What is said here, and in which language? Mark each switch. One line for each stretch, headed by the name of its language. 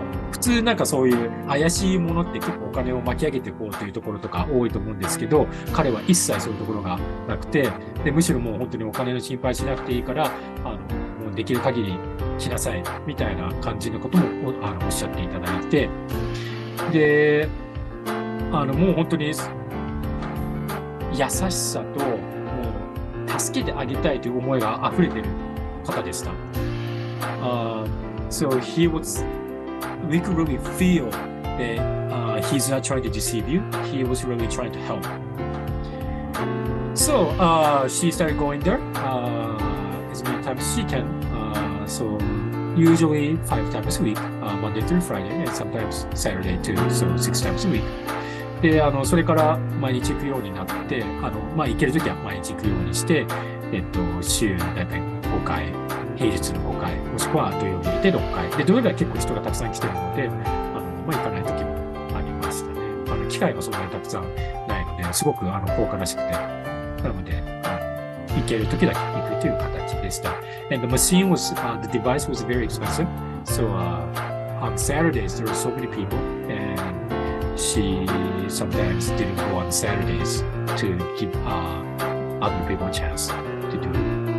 Japanese: 普通そういう怪しいものって結構お金を巻き上げていこうというところとか多いと思うんですけど、彼は一切そういうところがなくて、で、むしろもう本当にお金の心配しなくていいから、もうできる限り来なさいみたいな感じのこともおっしゃっていただいて、で、もう本当に優しさと、もう助けてあげたいという思いが溢れている方でした。
English: So we could really feel that he's not trying to deceive you. He was really trying to help. So she started going there as many times as she can. So usually 5 times a week, Monday through Friday, and sometimes Saturday too. So 6 times a week.
Japanese: で、それから毎日行くようになって、行けるときは毎日行くようにして、週だいたい5回、平日の5回、もしくは土曜日にいて6回。で、土曜日は結構人がたくさん来てるので、行かないときもありましたね。機会がそんなにたくさんないので、すごく高価らしくて、なので、行けるときだけ行くという形でした。
English: And the machine was, the device was very expensive. So on Saturdays, there were so many people, and she sometimes didn't go on Saturdays to give other people a chance to do it.